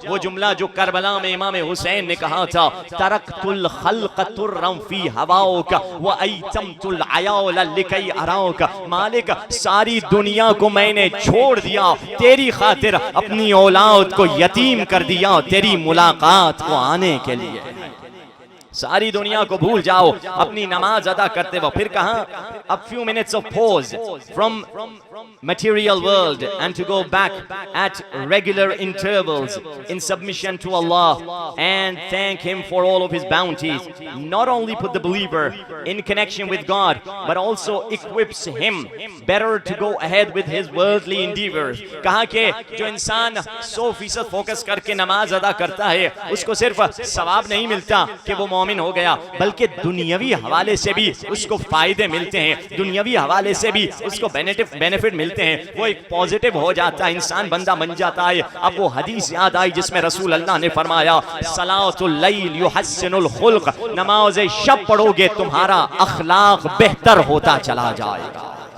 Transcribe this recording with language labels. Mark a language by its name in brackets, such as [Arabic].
[Hindi] वो जुमला जो करबला में इमाम हुसैन ने कहा था, [Arabic] तरक्तुल खल्क़ तुर्रम फी हवाओका व अयतमतुल अयाल लिकई अराओका, [Hindi] मालिक सारी दुनिया को मैंने छोड़ दिया, तेरी खातिर अपनी औलाद को यतीम कर दिया, तेरी मुलाकात को आने के लिए। सारी दुनिया को भूल जाओ अपनी नमाज अदा करते वक्त। फिर कहा [English] a few minutes of pause from material world and to go back at regular intervals in submission to Allah and thank Him for all of His bounties. Not only put the believer in connection with God but also equips him better to go ahead with his worldly endeavors. [Hindi] कहा कि जो इंसान 100% focus करके नमाज अदा करता है उसको सिर्फ सवाब नहीं मिलता कि वो मोमिन हो गया, बल्कि दुनियावी हवाले से भी उसको फायदे मिलते हैं, दुनियावी हवाले से भी उसको बेनिफिट मिलते हैं। वो एक पॉजिटिव हो जाता है, इंसान बंदा बन जाता है। अब वो हदीस याद आई जिसमें रसूल अल्लाह ने फरमाया, [Arabic] सलातुल लैल युहस्सिनुल खुल्क, [Hindi] नमाज शब पढ़ोगे तुम्हारा अखलाक बेहतर होता चला जाएगा।